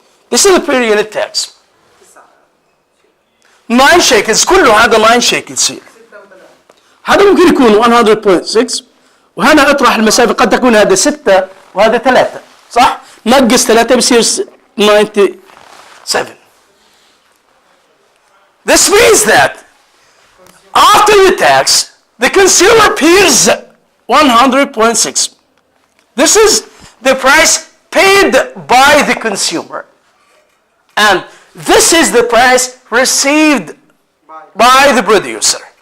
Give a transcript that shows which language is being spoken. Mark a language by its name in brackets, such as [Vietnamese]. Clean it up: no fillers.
[English] This is the per unit tax. 9 shekels [Arabic] كله هذا [English] 9 shekels here. [Arabic] هذا ممكن يكون 100.6 وهنا اطرح المسافة قد تكون هذا 6 وهذا 3 صح؟ نقص 3 بصير 97. [English] This means that after the tax, the consumer pays 100.6. This is the price paid by the consumer. And this is the price received by the producer.